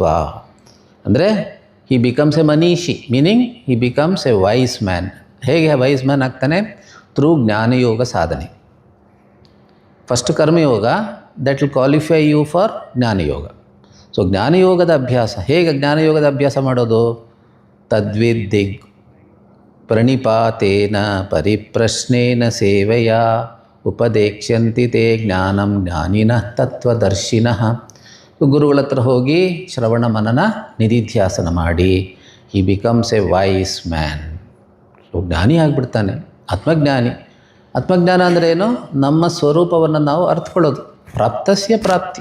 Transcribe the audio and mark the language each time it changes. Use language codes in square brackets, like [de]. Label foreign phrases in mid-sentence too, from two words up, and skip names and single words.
[en] ಅಂದರೆ he becomes a manishi, meaning he becomes a wise man. [kn] ಹೇಗೆ [en] wise man [kn] ಆಗ್ತಾನೆ? ಥ್ರೂ ಜ್ಞಾನಯೋಗ ಸಾಧನೆ. [en] first karmayoga, that will qualify you for jnanayoga. [kn] ಸೊ ಜ್ಞಾನಯೋಗದ ಅಭ್ಯಾಸ ಹೇಗೆ? ಜ್ಞಾನಯೋಗದ ಅಭ್ಯಾಸ ಮಾಡೋದು? [sa] ತದ್ವಿದ್ದಿಗ್ ಪ್ರಣಿಪಾತೇನ ಪರಿಪ್ರಶ್ನೇನ ಸೇವೆಯ ಉಪದೇಕ್ಷ್ಯಂತಿ ತೇ ಜ್ಞಾನಂ ಜ್ಞಾನಿನಃ ತತ್ವದರ್ಶಿನಃ. [kn] ಗುರುಗಳ ಹತ್ರ ಹೋಗಿ ಶ್ರವಣ ಮನನ ನಿಧಿಧ್ಯಾಸನ ಮಾಡಿ [en] he becomes a wise man. [kn] ಸೊ ಜ್ಞಾನಿ ಆಗಿಬಿಡ್ತಾನೆ, ಆತ್ಮಜ್ಞಾನಿ. ಆತ್ಮಜ್ಞಾನ ಅಂದರೆ ಏನು? ನಮ್ಮ ಸ್ವರೂಪವನ್ನು ನಾವು ಅರ್ಥಕೊಳ್ಳೋದು. [sa] ಪ್ರಾಪ್ತಸ್ಯ ಪ್ರಾಪ್ತಿ.